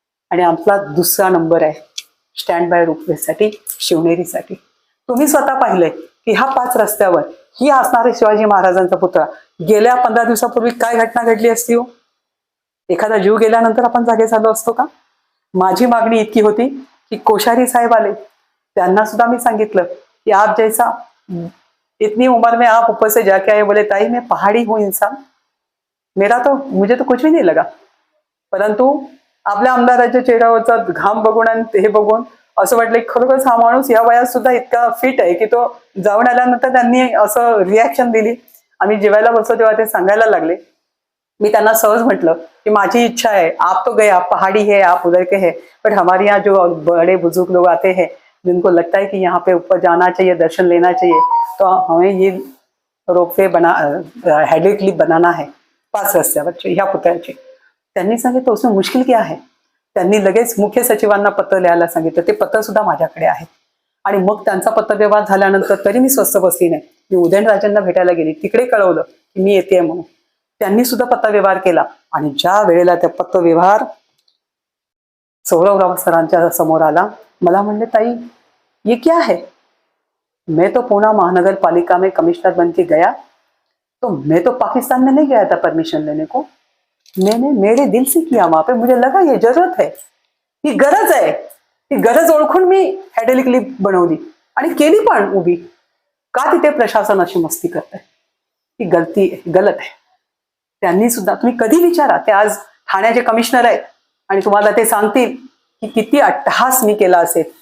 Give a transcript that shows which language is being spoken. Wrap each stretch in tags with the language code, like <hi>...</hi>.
<mr>आणि आमचा 2रा नंबर आहे स्टँड बाय रोपवेसाठी, शिवनेरीसाठी. तुम्ही स्वतः पाहिलंय की ह्या 5 रस्त्यावर ही असणारे शिवाजी महाराजांचा पुतळा, गेल्या 15 दिवसापूर्वी काय घटना घडली असती हो? एखादा जीव गेल्यानंतर आपण जागे झालो असतो का? माझी मागणी इतकी होती की कोश्यारी साहेब आले, त्यांना सुद्धा मी सांगितलं कि</mr> <hi>आप जैसा इतनी उम्र में आप ऊपर से जाके आए, बोले ताई मैं पहाड़ी हूं इंसान, मुझे तो कुछ भी नहीं लगा.</hi> <mr>परंतु आपल्या आमदाराच्या चेहऱ्यावरचा घाम बघून आणि हे बघून असं वाटलं की खरोखरच हा माणूस या वयात सुद्धा इतका फिट आहे की तो जाऊन आल्यानंतर त्यांनी असं रिॲक्शन दिली. आम्ही जेवायला बसलो तेव्हा ते सांगायला लागले. मी त्यांना सहज म्हटलं की माझी इच्छा</mr> <hi>है, आप तो गए, आप पहाड़ी है, आप उधर के हैं, बट हमारे यहाँ जो बड़े बुजुर्ग लोग आते हैं जिनको लगता है कि यहाँ पे ऊपर जाना चाहिए, दर्शन लेना चाहिए, तो हमें ये रोपवे हेडलिक लिफ्ट बनाना है</hi> <mr>5 रस्त्यावरचे ह्या पुतळ्याचे. त्यांनी सांगितलं</mr> <hi>उसमें मुश्किल क्या है.</hi> <mr>त्यांनी लगेच मुख्य सचिवांना पत्र लिहायला सांगितलं. ते पत्र सुद्धा माझ्याकडे आहे. आणि मग त्यांचा पत्रव्यवहार झाल्यानंतर तरी मी स्वस्थ बसली नाही. मी उदयनराजेंना भेटायला गेली, तिकडे कळवलं की मी येते म्हणून. त्यांनी सुद्धा पत्रव्यवहार केला आणि ज्या वेळेला त्या पत्रव्यवहार सौरवराव सरांच्या समोर आला, मला म्हणले ताई</mr> <hi>ये क्या है. मैं तो पूना महानगर पालिका में कमिश्नर बन के गया, तो मैं तो पाकिस्तान में नहीं गया था परमिशन लेने को, मैंने मेरे दिल से किया वहां पे, मुझे लगा ये जरूरत है,</hi> <mr>ही गरज आहे. ती गरज ओळखून मी हेडलिक लिफ्ट बनवली आणि केली पण उभी. का तिथे प्रशासन अशी मस्ती करते, ही गलत आहे. त्यांनी सुद्धा, तुम्ही कधी विचारा, ते आज ठाण्याचे कमिशनर आहेत आणि तुम्हाला ते सांगतील की किती अट्टहास मी केला असेल.</mr>